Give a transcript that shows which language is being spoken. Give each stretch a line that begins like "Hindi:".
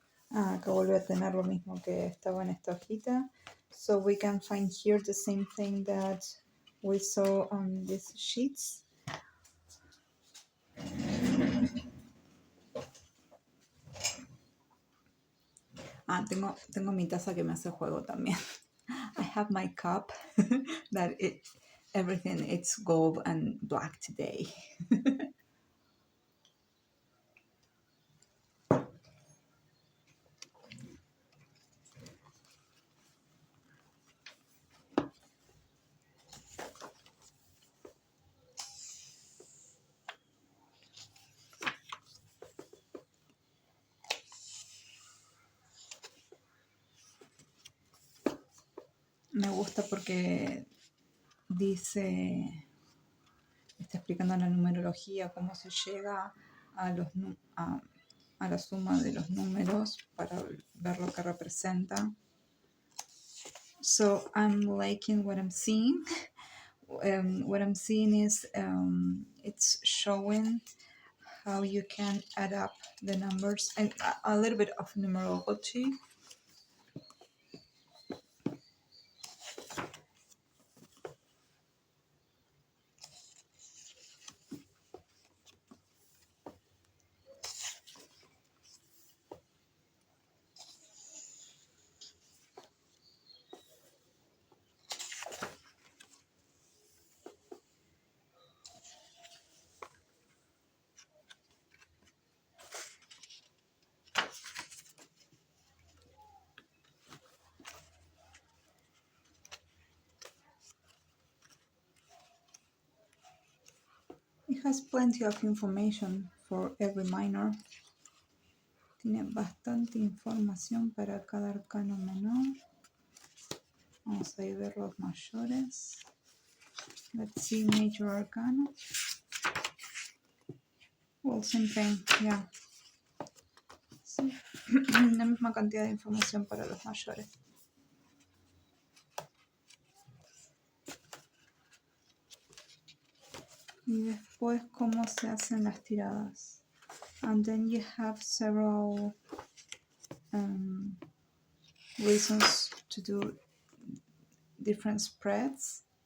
Spanish: Acá vuelve a tener lo mismo que estaba en esta hojita.
English: So we can find here the same thing that we saw on these sheets.
Spanish: Tengo mi taza que me hace juego también.
English: I have my cup that everything it's gold and black today.
Spanish: Me gusta porque dice, está explicando la numerología, cómo se llega a, a la suma de los números para ver lo que representa.
English: So I'm liking what I'm seeing. What I'm seeing is it's showing how you can add up the numbers and a little bit of numerology. It has plenty of information for every minor.
Spanish: Tiene bastante información para cada arcano menor. Vamos a ir a ver los mayores.
English: Let's see major arcana. Well, same thing, yeah. Sí.
Spanish: La misma cantidad de información para los mayores. Y después cómo se hacen las tiradas.
English: And then you have several reasons to do different spreads.